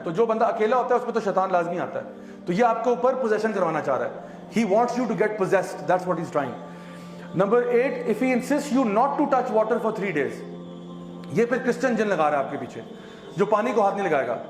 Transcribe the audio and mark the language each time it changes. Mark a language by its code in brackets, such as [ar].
[ur] تو جو بندہ اکیلا ہوتا ہے اس پہ تو شیطان لازمی آتا ہے. تو یہ آپ کے اوپر پوزیشن کروانا چاہ رہا ہے. [en] He wants you to get possessed. That's what he's trying. Number 8, if he insists you not to touch water for 3 days. [ur] یہ پھر کرسچن جن لگا رہا ہے آپ کے پیچھے، جو پانی کو ہاتھ نہیں لگائے گا.